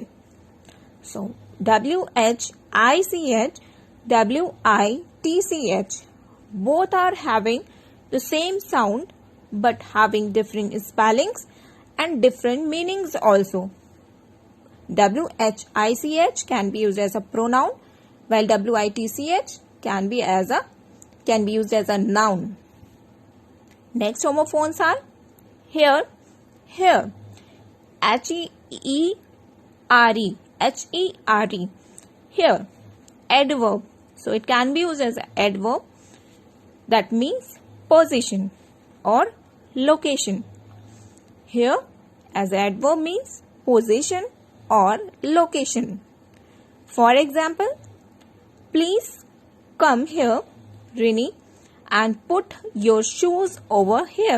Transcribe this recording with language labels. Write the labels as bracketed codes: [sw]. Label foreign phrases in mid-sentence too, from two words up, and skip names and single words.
[en] So WHICH, WITCH, both are having the same sound but having different spellings and different meanings also. WHICH can be used as a pronoun, while WITCH can be used as a noun. Next homophones are here, here. H-E-E-R-E, H-E-R-E, here. Adverb. So it can be used as an adverb. That means position or location. Here as adverb means position or location. For example, please come here, Rini, and put your shoes over here.